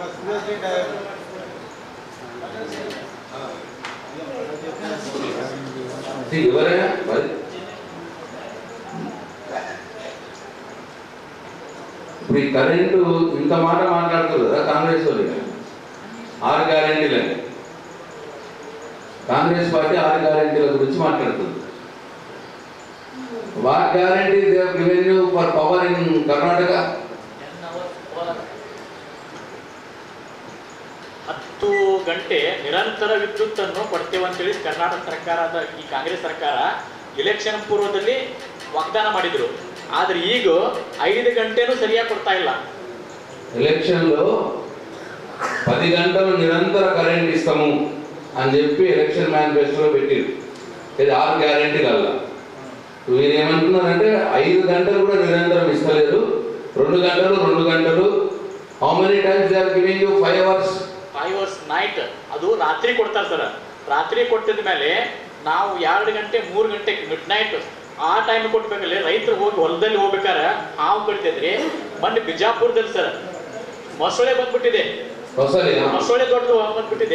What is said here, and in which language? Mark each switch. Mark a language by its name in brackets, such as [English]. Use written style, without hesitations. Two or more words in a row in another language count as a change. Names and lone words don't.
[Telugu] ఎవరైనా మరి ఇప్పుడు ఈ కరెంటు ఇంత మాట మాట్లాడుతారు కదా కాంగ్రెస్ వాళ్ళు. 6 గ్యారెంటీలని కాంగ్రెస్ పార్టీ 6 గ్యారెంటీల గురించి మాట్లాడుతుంది. [English] what guarantee they have given you for power in Karnataka? [Kannada] 10 ಗಂಟೆ ನಿರಂತರ ವಿದ್ಯುತ್ ಅನ್ನು ಕೊಡ್ತೇವೆ ಅಂತೇಳಿ ಕರ್ನಾಟಕ ಸರ್ಕಾರದ ಈ ಕಾಂಗ್ರೆಸ್ ಸರ್ಕಾರ ಎಲೆಕ್ಷನ್ ಪೂರ್ವದಲ್ಲಿ ವಾಗ್ದಾನ ಮಾಡಿದ್ರು. ಆದ್ರೆ ಈಗ 5 గంటೆನೂ సరిగా ಕೊಡ್ತಾ ಇಲ್ಲ. [Telugu] ఎలక్షన్లో 10 గంటలు నిరంతర కరెంట్ ఇస్తాము అని చెప్పి [English] election manifesto [Telugu] పెట్టిరు. ఇది 6 గ్యారెంటీలల్లా. వీరు ఏమంటున్నారంటే 5 గంటలు కూడా నిరంతరం ఇస్తలేదు, 2 గంటలు. [English] how many times they are giving you 5 hours? [Kannada] 5 [English] hours night. [Kannada] ಅದು ರಾತ್ರಿ ಕೊಡ್ತಾರೆ ಸರ್. ರಾತ್ರಿ ಕೊಟ್ಟಿದ ಮೇಲೆ ನಾವು 2 ಗಂಟೆ 3 ಗಂಟೆಗೆ [English] mid night [Kannada] ಆ ಟೈಮ್ ಕೊಟ್ಬೇಕಲ್ಲಿ ರೈತರು ಹೋಗಿ ಹೊಲದಲ್ಲಿ ಹೋಗ್ಬೇಕಾರೆ ಹಾವು ಕಡಿತೈತ್ರಿ. ಮೊನ್ನೆ ಬಿಜಾಪುರದಲ್ಲಿ ಸರ್ ಮೊಸಳೆ ಬಂದ್ಬಿಟ್ಟಿದೆ. ಮೊಸಳೆ ದೊಡ್ಡದು ಬಂದ್ಬಿಟ್ಟಿದೆ.